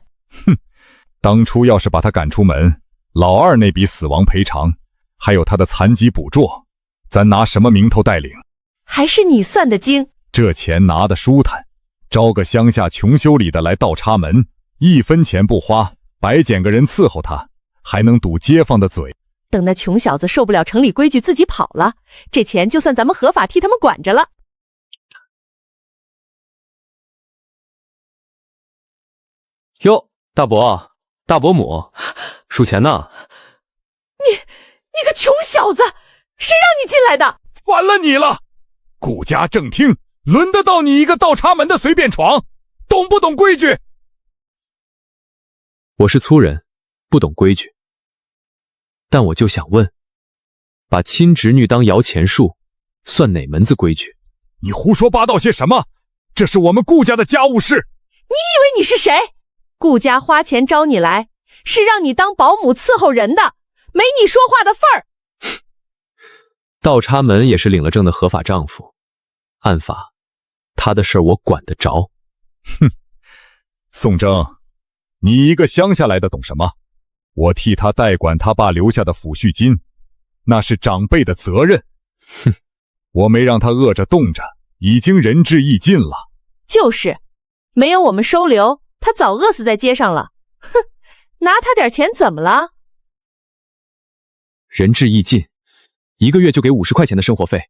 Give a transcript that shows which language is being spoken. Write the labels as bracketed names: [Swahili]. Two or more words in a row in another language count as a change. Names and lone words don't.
[Chinese] 哼，當初要是把他趕出門，老二那筆死亡賠償，還有他的殘疾補助，咱拿什麼名頭帶領？還是你算得精。這錢拿得舒坦，招個鄉下窮修理的來倒插門，一分錢不花，白撿個人伺候他，還能堵街坊的嘴。等那窮小子受不了城里規矩自己跑了，這錢就算咱們合法替他們管着了。喲，大伯、大伯母，数钱呢？你个窮小子，誰讓你進來的？煩了你了！顧家正廳，輪得到你一個倒插門的隨便闖，懂不懂規矩？我是粗人，不懂規矩。但我就想問，把親侄女當搖錢樹，算哪門子規矩？你胡說八道些什麼？這是我們顧家的家務事。你以為你是誰？顧家花錢招你來，是讓你當保姆伺候人的，沒你說話的份兒。倒插門也是領了證的合法丈夫，按法，他的事兒我管得着。哼，宋征，你一個鄉下來的懂什麼？我替他代管他爸留下的撫恤金，那是長輩的責任。哼，我沒讓他餓着凍着，已經仁至義盡了。就是，沒有我們收留，他早餓死在街上了。哼，拿他點錢怎麼了？仁至義盡，1個月就給50塊錢的生活費。